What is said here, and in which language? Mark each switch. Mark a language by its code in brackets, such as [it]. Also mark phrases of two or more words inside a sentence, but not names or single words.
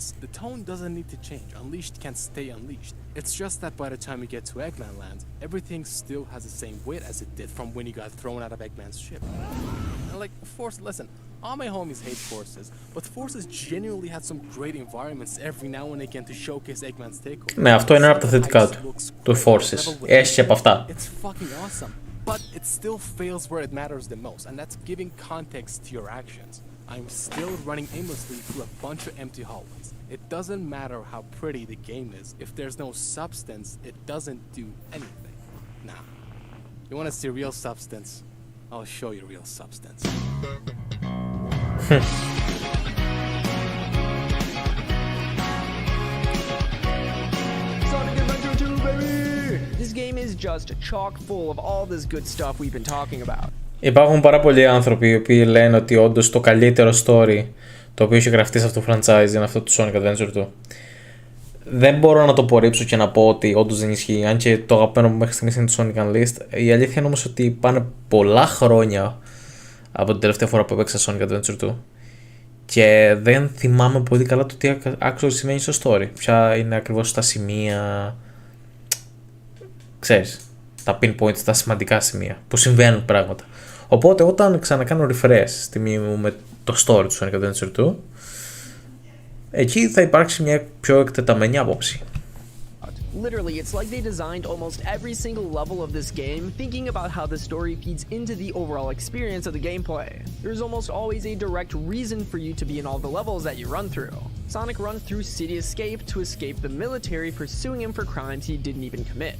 [en] The tone doesn't need to change. Unleashed can stay unleashed. It's just that by the time you get to Eggman Land, everything still has the same weight as it did from when you got thrown out of Eggman's ship. And like, Force, listen, all my homies hate Forces, but Forces genuinely had some great environments every now and again to showcase Eggman's takeover. [el] Ναι, αυτό είναι ένα από τα θετικά του Forces. Έχει και από αυτά. [en] It's fucking awesome, but it still fails where it matters the most, and that's giving context to your actions. I'm still running aimlessly through a bunch of empty hallways. It doesn't matter how pretty the game is. If there's no substance, it doesn't do anything. Nah. You want to see real substance? I'll show you real substance. Sonic Adventure 2, baby! This game is just chock full of all this good stuff we've been talking about. [el] Υπάρχουν πάρα πολλοί άνθρωποι οι οποίοι λένε ότι όντως το καλύτερο story το οποίο έχει γραφτεί σε αυτό το franchise είναι αυτό του Sonic Adventure 2. Δεν μπορώ να το απορρίψω και να πω ότι όντως δεν ισχύει, αν και το αγαπημένο μου μέχρι στιγμής είναι το Sonic Unleashed. Η αλήθεια είναι όμως ότι πάνε πολλά χρόνια από την τελευταία φορά που έπαιξα Sonic Adventure 2 και δεν θυμάμαι πολύ καλά το τι actually σημαίνει στο story. Ποια είναι ακριβώς τα σημεία. ξέρεις, τα pinpoints, τα σημαντικά σημεία που συμβαίνουν πράγματα. Οπότε όταν ξανακάνω refresh στη μνήμη μου με το story του Sonic Adventure 2, εκεί θα υπάρξει μια πιο εκτεταμένη άποψη. [en] Literally, it's like they designed almost every single level of this game thinking about how the story feeds into the overall experience of the gameplay. There's almost always a direct reason for you to be in all the levels that you run through. Sonic runs through City Escape to escape the military pursuing him for crimes he didn't even commit.